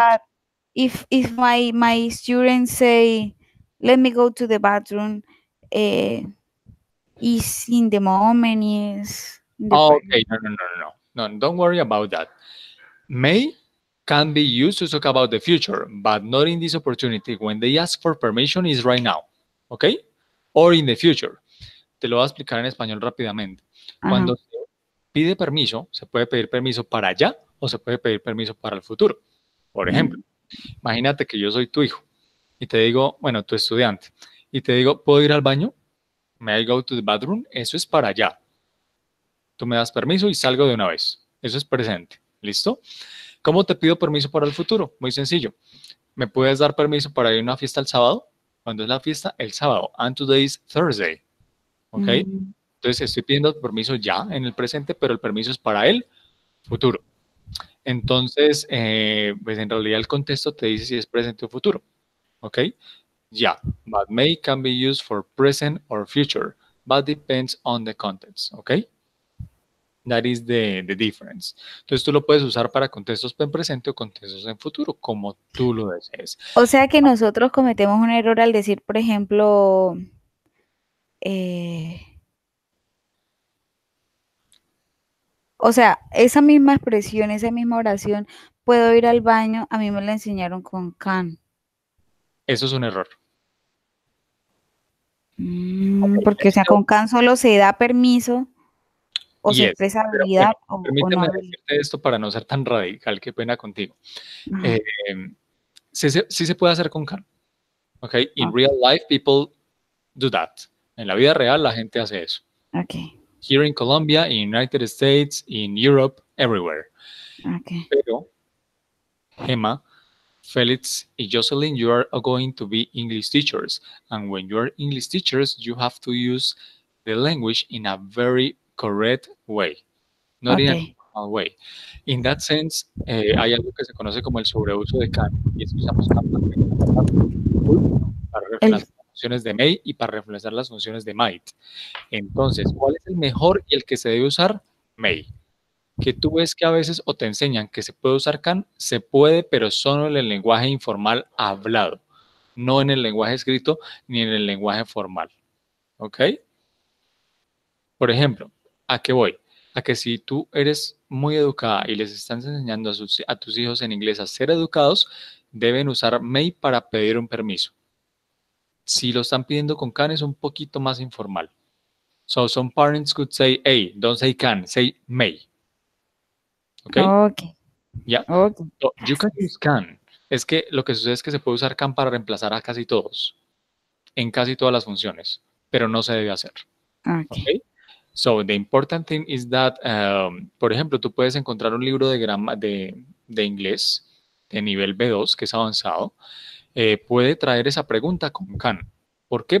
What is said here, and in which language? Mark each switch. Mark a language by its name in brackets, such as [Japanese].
[English] But if my students say, "Let me go to the bathroom," uh, is in the moment, is in the Okay, present. no, no, no, no, no. No, don't worry about that. May can be used to talk about the future, but not in this opportunity. When they ask for permission is right now, okay? Or in the future. [Spanish] Te lo voy a explicar en español rápidamente. Ajá. Cuando se pide permiso, se puede pedir permiso para allá o se puede pedir permiso para el futuro. Por ejemplo, Mm, imagínate que yo soy tu hijo y te digo, bueno, tu estudiante, y te digo, ¿puedo ir al baño? [English] May I go to the bathroom? [Spanish] Eso es para allá. Tú me das permiso y salgo de una vez. Eso es presente. ¿Listo? ¿Cómo te pido permiso para el futuro? Muy sencillo. ¿Me puedes dar permiso para ir a una fiesta el sábado? ¿Cuándo es la fiesta? El sábado. [English] And today is Thursday. [Spanish] ¿Ok? mm, Entonces estoy pidiendo permiso ya en el presente, pero el permiso es para el futuro. Entonces, pues en realidad el contexto te dice si es presente o futuro. ¿Ok? Ya. [English] But may can be used for present or future, but depends on the context. ¿Ok? That is the difference. [Spanish] Entonces tú lo puedes usar para contextos en presente o contextos en futuro, como tú lo desees. O sea que nosotros cometemos un error al decir, por ejemplo, eh, o sea, esa misma expresión, esa misma oración, puedo ir al baño, a mí me la enseñaron con can. Eso es un error. Porque, o sea, con can solo se da permiso o se Y es, expresa pero bueno, habilidad o no permíteme habilidad. decirte esto para no ser tan radical, qué pena contigo. Ajá, Eh, sí se puede hacer con can, ¿ok? [English] In ok, real life, people do that. [Spanish] En la vida real, la gente hace eso. [English] ok, Here in Colombia, in United States, in Europe, everywhere. ok, Pero, Gemma, Felix y Jocelyn, you are going to be English teachers. And when you are English teachers, you have to use the language in a very correct way, not in ok. a normal way. In that sense, [Spanish] hay algo que se conoce como el sobreuso de can, y es que usamos can para reemplazar will, para El, reemplazar las funciones de may y para reemplazar las funciones de might. Entonces, ¿cuál es el mejor y el que se debe usar? May. Que tú ves que a veces o te enseñan que se puede usar can, se puede, pero solo en el lenguaje informal hablado, no en el lenguaje escrito ni en el lenguaje formal. ¿Ok? Por ejemplo, ¿a qué voy? A que si tú eres muy educada y les estás enseñando a tus hijos en inglés a ser educados, deben usar may para pedir un permiso. Si lo están pidiendo con can es un poquito más informal. [English] So some parents could say, hey, don't say can, say may. [Spanish] ¿Ok? ok, Ya. ok, [English] So, you can [Spanish] gracias. [English] use can. [Spanish] Es que lo que sucede es que se puede usar can para reemplazar a casi todos, en casi todas las funciones, pero no se debe hacer. Ok, ¿Ok? [English] So, the important thing is that, [Spanish] por ejemplo, tú puedes encontrar un libro de inglés de nivel B2, que es avanzado, puede traer esa pregunta con can. ¿Por qué?